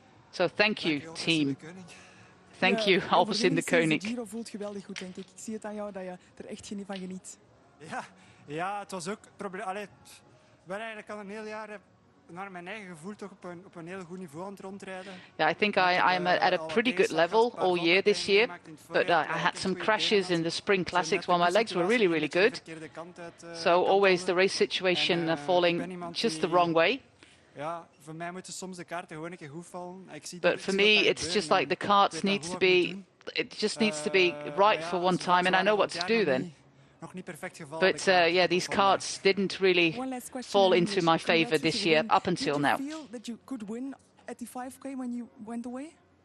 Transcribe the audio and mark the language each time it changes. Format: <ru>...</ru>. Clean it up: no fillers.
<en>So thank you, team. Thank you, Albers in de Koning.</en> <nl>De Giro voelt geweldig goed, denk ik. Ik zie het aan jou dat je er echt van geniet. Ja, het was ook probleem. Ben eigenlijk al een heel jaar naar mijn eigen gevoel toch op een heel goed niveau aan het rondrijden.</nl> <en>Yeah, I think I'm at a pretty good level all year this year, but I had some crashes in the spring classics while my legs were really good. So always the race situation falling just the wrong way.</en> <nl>Ja, voor mij moeten soms de kaarten gewoon een keer goed vallen.</nl> <en>But for me, it's just like the cards needs to be, it just needs to be right for one time, and I know what to do then. But yeah, these cards didn't really fall into my favor this year up until now. Did you feel that you could win at the 5K when you went away?</en>